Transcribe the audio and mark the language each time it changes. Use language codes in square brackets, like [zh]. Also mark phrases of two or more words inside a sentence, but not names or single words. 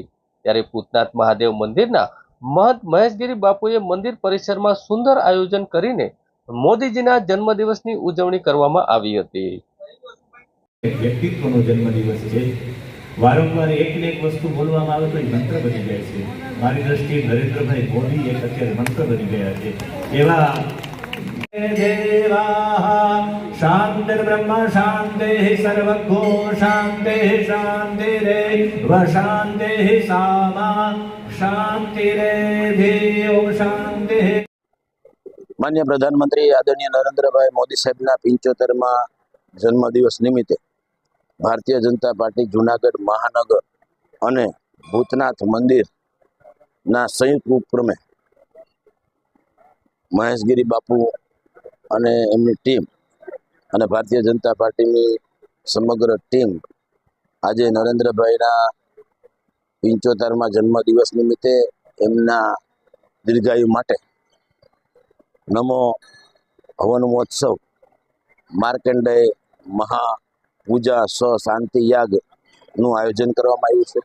[gu] ત્યારે ભૂતનાથ મહાદેવ મંદિરના મહંત મહેશગીરી બાપુએ મંદિર પરિસરમાં સુંદર આયોજન કરીને મોદીજીના જન્મદિવસની ઉજવણી કરવામાં આવી હતી। વ્યક્તિત્વનો જન્મદિવસ છે। વારંવાર એક ને એક વસ્તુ બોલવામાં આવે તો મંત્ર બની જાય છે। મારી દ્રષ્ટિએ નરેન્દ્રભાઈ મોદી એક અત્યારે મંત્ર બની ગયા છે। [sa] એવા देवाः शान्तिर्ब्रह्म शान्तिः सर्वभो शान्तिः शान्तिरेव शान्तिः सामा शान्तिरेधियो शान्तिः। [gu] માન્ય પ્રધાનમંત્રી આદરણીય નરેન્દ્રભાઈ મોદી સાહેબના 75મા જન્મદિવસ નિમિત્તે ભારતીય જનતા પાર્ટી જુનાગઢ મહાનગર અને ભૂતનાથ મંદિરના સંયુક્ત ઉપક્રમે મહેશગીરી બાપુ અને એમની ટીમ અને ભારતીય જનતા પાર્ટીની સમગ્ર ટીમ આજે નરેન્દ્રભાઈના 75મા જન્મદિવસ નિમિત્તે એમના દીર્ઘાયુ માટે નમો હવન મહોત્સવ માર્કંડેય મહાપૂજા શાંતિ યાગનું આયોજન કરવામાં આવ્યું છે।